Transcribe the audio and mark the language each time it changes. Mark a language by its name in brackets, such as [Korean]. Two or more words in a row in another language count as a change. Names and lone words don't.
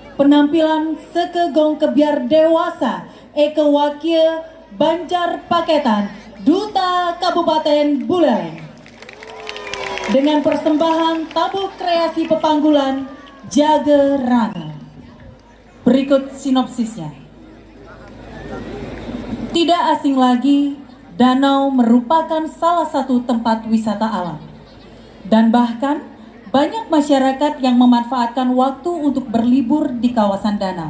[Indonesian] penampilan Sekegong Kebiar Dewasa Eke Wakil Banjar Paketan Duta Kabupaten Buleleng dengan persembahan tabuk kreasi pepanggulan Jage Rano. Berikut sinopsisnya. Tidak asing lagi, danau merupakan salah satu tempat wisata alam. Dan bahkan banyak masyarakat yang memanfaatkan waktu untuk berlibur di kawasan danau.